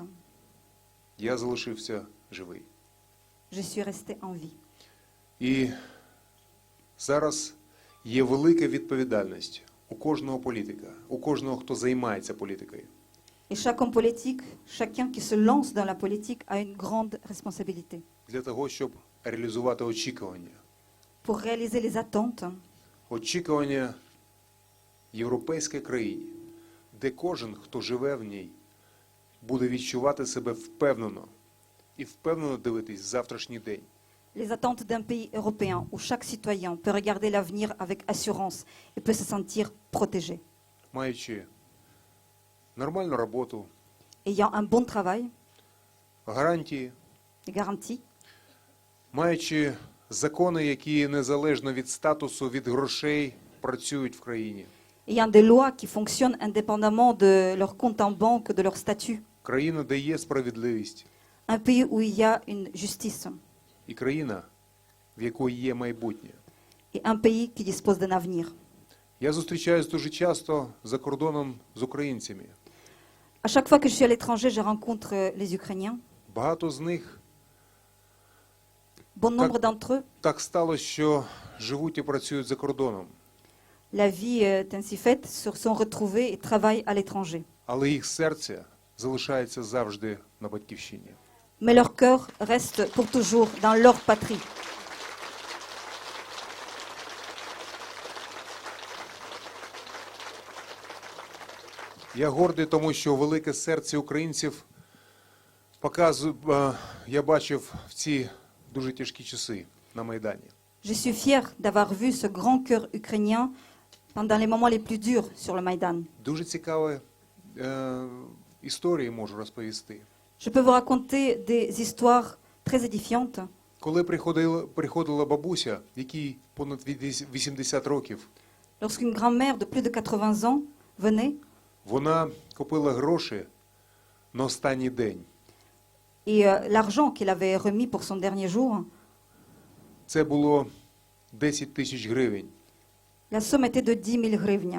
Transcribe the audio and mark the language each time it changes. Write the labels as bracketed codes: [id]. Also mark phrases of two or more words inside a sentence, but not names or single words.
[uk] Я залишився живий. [fr] Je suis resté en vie. [uk] І зараз є велика відповідальність у кожного політика, у кожного, хто займається політикою. [fr] Et chaque homme politique, chacun qui se lance dans la politique a une grande responsabilité. [uk] Для того, щоб реалізувати очікування. [fr] Pour réaliser les attentes, [uk] Очікування європейської країни, де кожен, хто живе в ній, буде відчувати себе впевнено і впевнено дивитись завтрашній день. [fr] les attentes d'un pays européen où chaque citoyen peut regarder l'avenir avec assurance et peut se sentir protégé. [uk] Маючи нормальну роботу, [fr] Ayant un bon travail, [uk] гарантії, [fr] est garantie. [uk] Маючи закони, які незалежно від статусу, від грошей працюють в країні. [fr] Ayant des lois qui fonctionnent indépendamment de leur compte en banque, de leur statut. [uk] Країна, де є справедливість. [fr] Un pays où il y a une justice. [uk] І країна, в якої є майбутнє. [fr] Et un pays qui dispose d'un avenir. [uk] Я зустрічаюсь дуже часто за кордоном з українцями. [fr] À chaque fois que je suis à l'étranger, je rencontre les Ukrainiens. [uk] Багато з них [fr] Bon nombre d'entre eux, [uk] так сталося, що живуть і працюють за кордоном. [fr] la vie est ainsi faite, se sont retrouvés et travaillent à l'étranger. [uk] Але їх серце залишається завжди на батьківщині. [fr] Mais leur cœur reste pour toujours dans leur patrie. [uk] Я гордий, тому що велике серце українців я бачив в ці дуже тяжкі часи на Майдані. [fr] Je suis fier d'avoir vu ce grand cœur ukrainien pendant les moments les plus durs sur le Maïdan. [uk] Дуже цікаві історії можу розповісти. [fr] Je peux vous raconter des histoires très édifiantes. [uk] Коли приходила бабуся, якій понад 80 років, [fr] Lorsqu'une grand-mère de plus de 80 ans venait [uk] вона купила гроші на останній день. [fr] et l'argent qu'il avait remis pour son dernier jour, [uk] Це було 10 тисяч гривень, [fr] la somme était de 10 000 hryvnia.